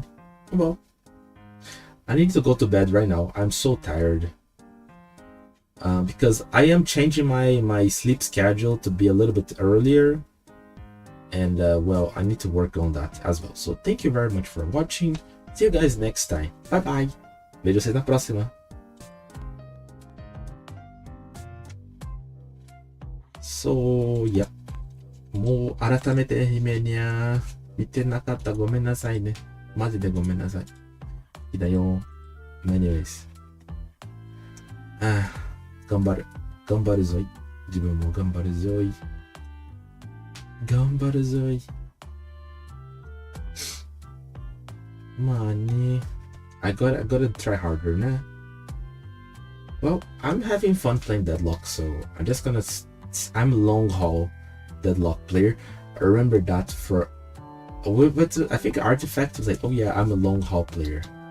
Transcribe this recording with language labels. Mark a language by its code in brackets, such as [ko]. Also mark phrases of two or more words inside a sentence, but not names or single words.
[en] Well, I need to go to bed right now. I'm so tired. Because I am changing my sleep schedule to be a little bit earlier. And well, I need to work on that as well. So thank you very much for watching. See you guys next time. Bye bye. [pt] Vejo vocês na próxima. [en] So, yeah. [ja] もう改めて姫にゃ見てなかったごめんなさいね。マジでごめんなさい。いいだよ。Anyways。頑張る。頑張るぞい。自分も頑張るぞい。頑張るぞい。まあね。 [en] I gotta try harder ね。Well, I'm having fun playing Deadlock, so I'm just gonna... I'm a long haul Deadlock player. I remember that for... But I think Artifact was like, oh yeah, I'm a long haul player.